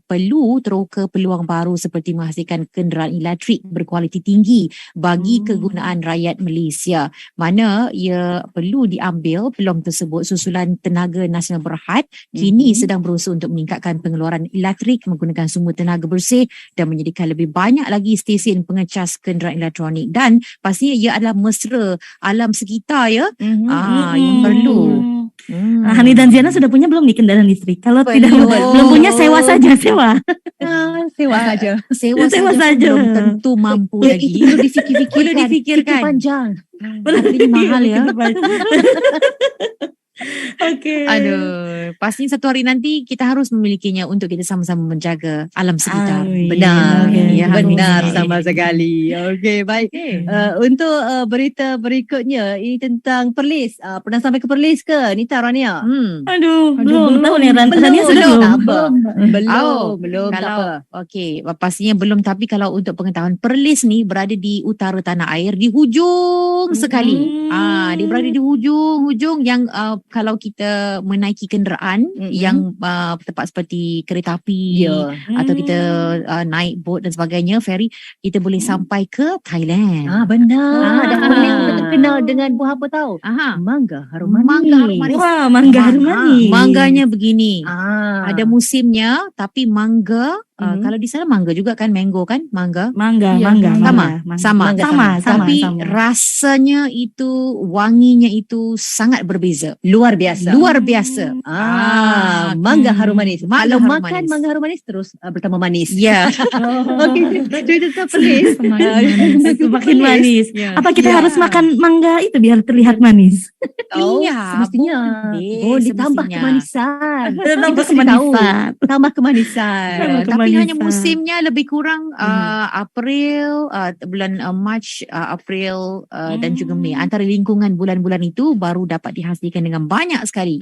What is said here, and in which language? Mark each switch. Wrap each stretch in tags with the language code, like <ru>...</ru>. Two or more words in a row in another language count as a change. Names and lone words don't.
<ms>perlu teroka peluang baru seperti menghasilkan kenderaan elektrik berkualiti tinggi bagi kegunaan rakyat Malaysia, mana ia perlu diambil peluang tersebut susulan Tenaga Nasional Berhad kini sedang berusaha untuk meningkatkan pengeluaran elektrik menggunakan sumber tenaga bersih dan menyediakan lebih banyak lagi stesen pengecas kenderaan elektronik, dan pastinya ia adalah mesra alam sekitar ya. Yang perlu.</ms> <id>Hani dan Ziana sudah punya belum nih kendaraan listrik? Kalau tidak belum punya, sewa saja. Sewa saja. Sewa Sewa saja saja.</id> <ms>belum tentu mampu lagi. Perlu difikirkan. Perlu difikirkan.</ms> <id>Itu panjang. Harganya mahal ya. Oke. Aduh, pastinya satu hari nanti kita harus memilikinya untuk kita sama-sama menjaga alam sekitar. Amin. Benar, Amin. benar Amin. sama sekali. Okey, baik. Untuk berita berikutnya ini tentang Perlis.</id> <ms>Pernah sampai ke Perlis ke Nita Rania?</ms> <id>Aduh, Aduh, belum belum. tahu nih Rania sudah Belum. belum.</id> <ms>Tak apa. Belum, Oh, belum, tak</ms> <id>kalau</id> <ms>apa. okey, pastinya belum, tapi kalau untuk pengetahuan, Perlis ni berada di utara tanah air, di hujung sekali. Dia berada di hujung yang kalau kita menaiki kenderaan yang tempat seperti kereta api atau kita naik bot dan sebagainya, ferry, kita boleh sampai ke Thailand. Benar. Dan Perlis juga Ah. terkenal dengan buah apa tahu? Mangga harum manis.</ms> <id>Mangga harum manis. Wah, mangga harum manis. Mangganya begini. Ah. Ada musimnya, tapi mangga kalau di sana mangga juga kan, mango kan, mangga. Mangga, Iya, mangga, sama. mangga. Sama. Mangga Sama.</id> <ms>Tapi rasanya itu, wanginya itu sangat berbeza.</ms> <id>Luar biasa. Luar biasa. Mangga harum manis.</id> <ms>Mangga</ms> <id>Kalau</id> <ms>harum</ms> <id>makan</id> <ms>manis.</ms> <id>mangga harum manis terus bertambah manis. Ya.</id> <ms>Okey, cerita tentang Perlis.</ms> <id>Semakin manis. Ya. Apa kita Ya. harus makan mangga itu biar terlihat manis? Iya,</id> <ms>semestinya. Boleh tambah</ms> <id>semestinya.</id> <ms>kemanisan.</ms> <id>Tambah Kita tahu. kemanisan.</id> <ms>Tambah kemanisan.</ms> <id>Tambah</id> <ms>Tapi hanya</ms> <id>kemanisan.</id> <ms>musimnya lebih kurang April, bulan Mac, April dan juga Mei. Antara lingkungan bulan-bulan itu baru dapat dihasilkan dengan banyak sekali.</ms>